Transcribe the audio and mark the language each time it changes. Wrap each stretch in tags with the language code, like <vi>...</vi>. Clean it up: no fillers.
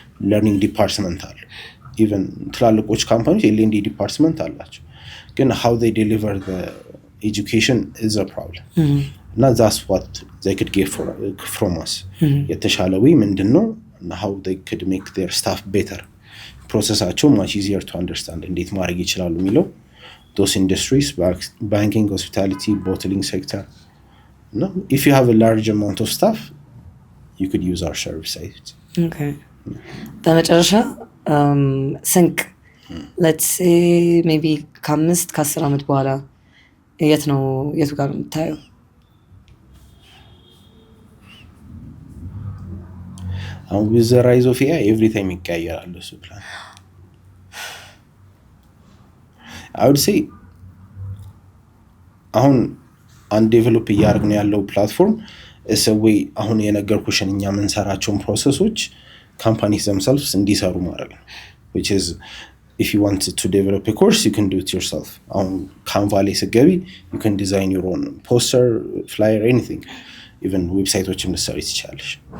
<en>learning department አለ even ትላልቆች ካምፓኒዎች L&D department አላቸው ግን how they deliver the education is a problem እና that's what they could get from us</en> <am>የተሻለ ወይ ምንድነው</am> <en>how they could make their staff better ፕሮሰሳቸው much easier to understand</en> <am>እንዴት ማድረግ ይችላሉ የሚለው</am> <en>those industries banking, hospitality, bottling sector no if you have a large amount of staff you could use our services. Okay.</en> <am>በመጨረሻ Sinq</am> <en>let's say maybe</en> <am>ከ10 ዓመት በኋላ የቱ ጋር የምታየው?</am> <en>with the rise of AI every time</en> <am>ይቀያየራል እሱ ፕላን</am> <en>I would say</en> <am>አሁን ዴቨሎፕ እያደረግን ያለው ፕላትፎርም</am> <en>is a way</en> <am>አሁን የነገርኩሽን እኛ የምንሰራቸውን ፕሮሰሶች</am> <en>companies themselves</en> <am>እንዲሰሩ ማድረግ ነው</am> <en>which is if you want to develop a course you can do it yourself on Canva</en> <am>ላይ ስገቢ</am> <en>you can design your own poster, flyer, anything even</en> <am>ዌብሳይቶችን ልትሰሪ ትችላለሽ</am>